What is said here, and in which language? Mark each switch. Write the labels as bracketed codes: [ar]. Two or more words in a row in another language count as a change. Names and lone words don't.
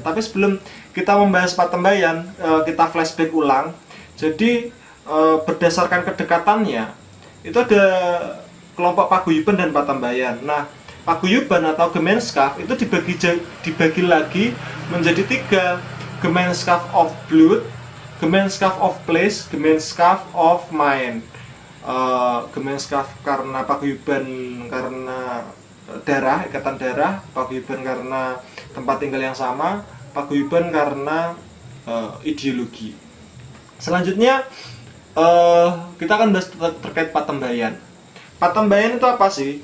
[id] Tapi sebelum kita membahas Patembayan, kita flashback ulang. Jadi berdasarkan kedekatannya itu ada kelompok paguyuban dan Patembayan. Nah, paguyuban atau Gemeenschap itu dibagi lagi menjadi 3. [en] Gemeenschap of Blood, Gemeenschap of Place, Gemeenschap of Mind. [id] Gemeenschap karena paguyuban karena darah, ikatan darah, paguyuban karena tempat tinggal yang sama, paguyuban karena ideologi. Selanjutnya kita akan bahas terkait Patembayan. Patembayan itu apa sih?